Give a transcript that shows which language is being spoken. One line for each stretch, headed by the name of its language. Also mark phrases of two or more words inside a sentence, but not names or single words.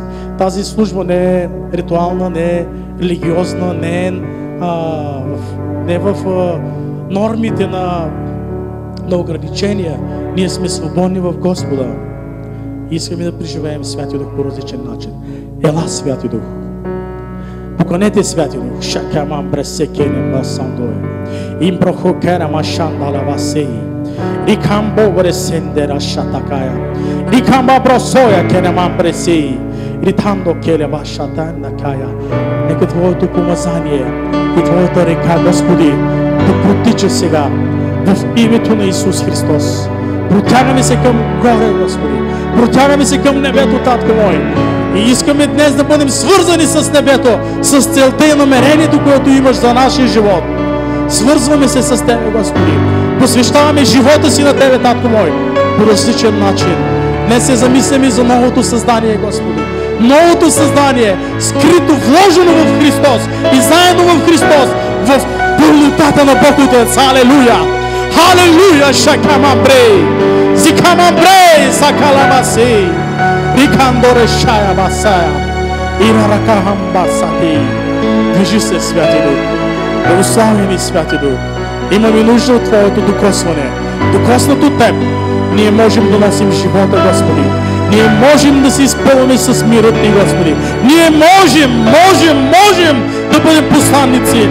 Bulgarian: Тази служба не е ритуална, не е религиозна, не е в нормите на ограничения. Ние сме свободни в Господа. Искаме да преживеем Святия Дух по различен начин. Ела, Святи Дух. Поклонете Святия Дух. Шакамам бресекене басандое. Импрохокера машандала васеи. Рикамбо бресендера шатакая. Рикамба бросоя кенемам бресеи. Ритандо келева шатанакая. Нека Твоето помазание и Твоята река, Господи, да протича сега в името на Исус Христос. Протягаме се към горе, Господи. Протягаме се към небето, Татко мой. И искаме днес да бъдем свързани с небето, с целта и намерението, което имаш за нашия живот. Свързваме се с Тебе, Господи. Посвещаваме живота си на Тебе, Татко мой, по различен начин. Днес се замисляме за новото създание, Господи. Новото създание, скрито, вложено в Христос и заедно в Христос, в пълнотата на Бог Отец. Алелуя! Алелуя! Шакамамбрей! Зикамамбрей! Сакаламасей! Рикандоре шая басая! Ираракахамбасати! Движи се, Святи Дух! Благославени, Святи Дух! Имаме нужда от Твоето докосване. Докоснато Теб, ние можем да носим живота, Господи. Ние можем да се изпълним с мирът Ти, Господи. Ние можем да бъдем посланници.